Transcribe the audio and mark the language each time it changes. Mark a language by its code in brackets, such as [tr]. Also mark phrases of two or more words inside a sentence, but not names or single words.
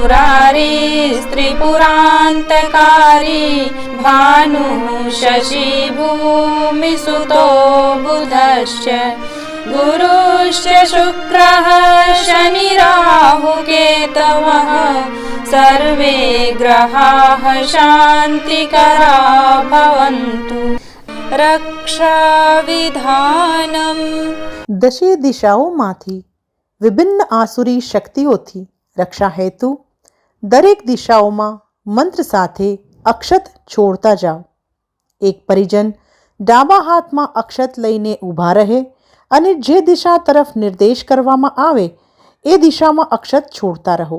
[sa] मुरारिस्त्रिपुरान्तकारी भानुः शशिभूमिसुतो बुधश्च गुरुश्च शुक्रः शनिराहुकेतवः सर्वे ग्रहाः शान्तिकरा भवन्तु। [gu] રક્ષાવિધાનમ દશે દિશાઓમાંથી વિભિન્ન આસુરી શક્તિઓથી રક્ષા હેતુ દરેક દિશાઓમાં મંત્ર સાથે અક્ષત છોડતા જાઓ. એક પરિજન ડાબા હાથમાં અક્ષત લઈને ઊભા રહે અને જે દિશા તરફ નિર્દેશ કરવામાં આવે એ દિશામાં અક્ષત છોડતા રહો.